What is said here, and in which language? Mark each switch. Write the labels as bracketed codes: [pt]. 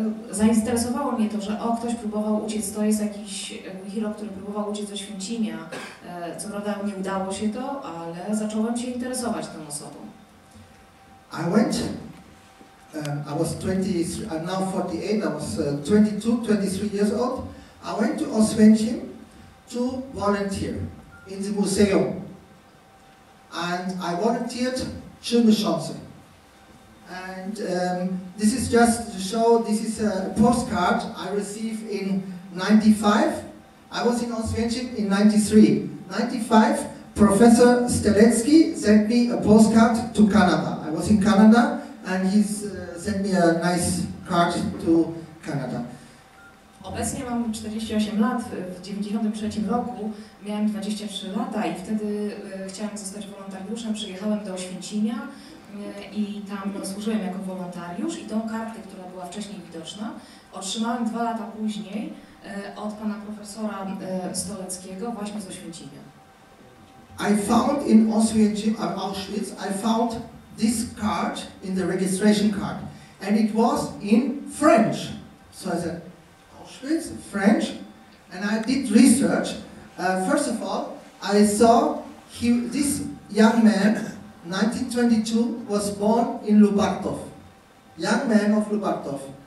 [pl] Zainteresowało mnie to, że ktoś próbował uciec, to jest jakiś hero, który próbował uciec z Oświęcimia. Co prawda nie udało się to, ale zacząłem się interesować tą osobą. [en] I was 20, I'm now 48, I was 22, 23 years old. I went to Oswiecim to volunteer in the museum. And I volunteered 3 [pl] miesiące. [en] And this is just to show, this is a postcard I received in 95. I was in Oswiecim in 93. 95, Professor Stelecki sent me a postcard to Canada. I was in Canada and he sent me a nice card to Canada. [pl] Obecnie mam 48 lat, w 1993 roku miałem 23 lata i wtedy chciałam zostać wolontariuszem, przyjechałem do Oświęcimia i tam służyłem jako wolontariusz i tą kartę, która była wcześniej widoczna, otrzymałem 2 lata później od pana profesora Stoleckiego właśnie z Oświęcimia. [en] I found in Auschwitz, I found this card in the registration card and it was in French. So I said, Auschwitz, French, and I did research. First of all, I saw this young man, 1922, was born in Lubartów. Young man of Lubartów.